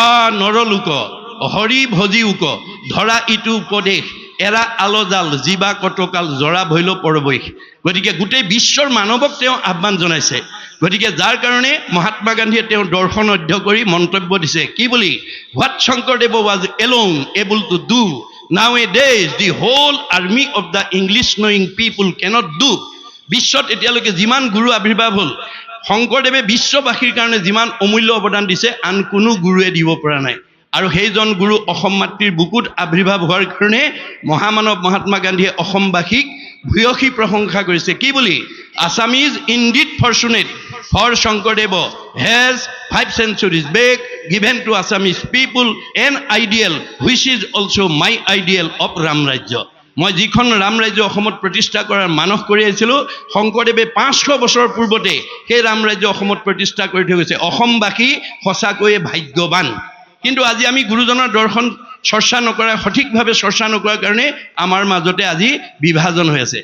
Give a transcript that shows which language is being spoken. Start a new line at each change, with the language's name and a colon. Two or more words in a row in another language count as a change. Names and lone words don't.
Assamese: নৰলোক হৰি ভজি উক ধৰা ইটো উপদেশ এৰা আলজাল জীৱা কটকাল জৰা ভৈল পৰবৈশ গতিকে গোটেই বিশ্বৰ মানৱক তেওঁ আহ্বান জনাইছে গতিকে যাৰ কাৰণে মহাত্মা গান্ধীয়ে তেওঁৰ দৰ্শন অধ্যয়ন কৰি মন্তব্য দিছে কি বুলি
English: what Shankardev was alone able to do Nowadays, the whole army of the English knowing people cannot do.
Assamese: বিশ্বত এতিয়ালৈকে যিমান গুৰু আৱিৰ্ভাৱ হ'ল শংকৰদেৱে বিশ্ববাসীৰ কাৰণে যিমান অমূল্য অৱদান দিছে আন কোনো গুৰুৱে দিব পৰা নাই আৰু সেইজন গুৰু অসম মাতৃৰ বুকুত আৱিৰ্ভাৱ হোৱাৰ কাৰণে মহামানৱ মহাত্মা গান্ধীয়ে অসমবাসীক ভূয়সী প্ৰশংসা কৰিছে কি বুলি
English: Assam is indeed fortunate for Shankardev has 5 centuries back given to Assamese people an ideal which is also my ideal of Ram Rajya
Assamese: মই যিখন ৰাম ৰাজ্য অসমত প্ৰতিষ্ঠা কৰাৰ মানস কৰি আহিছিলোঁ, শংকৰদেৱে 500 বছৰ পূৰ্বতে সেই ৰাম ৰাজ্য অসমত প্ৰতিষ্ঠা কৰি থৈ গৈছে। অসমবাসী সঁচাকৈয়ে ভাগ্যৱান। কিন্তু আজি আমি গুৰুজনৰ দৰ্শন চৰ্চা নকৰা, সঠিকভাৱে চৰ্চা নকৰাৰ কাৰণে আমাৰ মাজতে আজি বিভাজন হৈ আছে।